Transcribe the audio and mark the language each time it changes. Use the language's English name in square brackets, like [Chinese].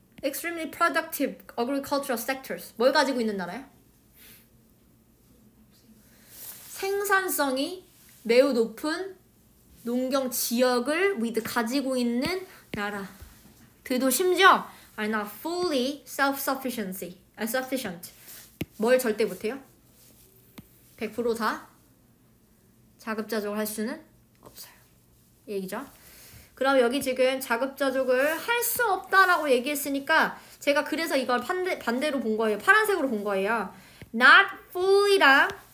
[English] extremely productive agricultural sectors. [Korean] 뭘 가지고 있는 나라야? 생산성이 매우 높은 농경 지역을 가지고 있는 나라. 그도 심지어 [English] are not fully sufficient. [Korean] 뭘 절대 못해요? 100% 다 자급자족을 할 수는 없어요. 얘기죠. 그럼 여기 지금 자급자족을 할 수 없다라고 얘기했으니까 제가 그래서 이걸 반대로 본 거예요. 파란색으로 본 거예요. [English] not fully [Korean] 랑